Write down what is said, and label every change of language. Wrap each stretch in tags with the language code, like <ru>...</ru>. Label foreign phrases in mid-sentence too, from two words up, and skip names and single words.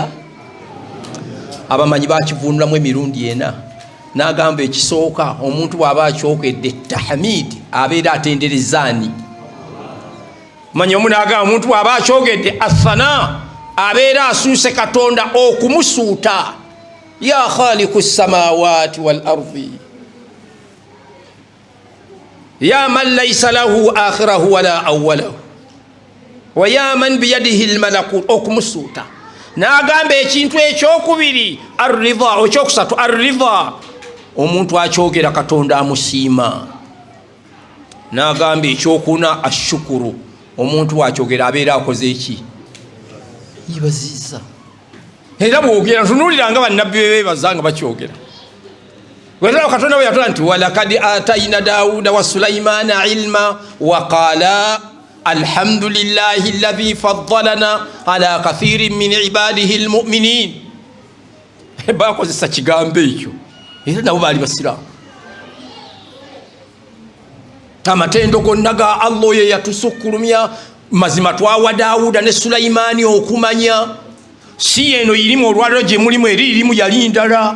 <lg>Abamanyi bakivunulamu emirundi ena. N'agamba ekisooka omuntu bw'aba akyokedde tahmid abeera atenderezaani. Manyi omu n'agamba omuntu bw'aba akyogedde athana abeera asuuse Katonda okumusuuta.</lg> <ar>يا خالق السماوات والأرض يا من ليس له آخره ولا أوله ويا من بيده الملكوت,</ar> <lg>okumusuuta. N'agamba ekintu ekyokubiri arridha, ekyokusatu arridha, omuntu akyogera Katonda amusiima. N'agamba ekyokuna ashukuru, omuntu wakyogera abeera akoze eki? Yibaziza. Era bwogera ntunuuliranga bannabbi bebeebaza nga bakyogera. Wetera Katonda bwe yatula nti</lg> <ar>ولقد آتينا داوود وسليمان علما وقال الحمد لله الذي فضلنا على كثير من عباده المؤمنين.</ar> <lg>Bakozesa kigambo ekyo. Era nabo baali basiraamu. Amatendo gonna ga Allah ye yatusukkulumya. Mazima twawa Daawuda ne Sulaymani okumanya. Si eno yirimu olwaliro gye mulimu eri irimu yali ndala.</lg>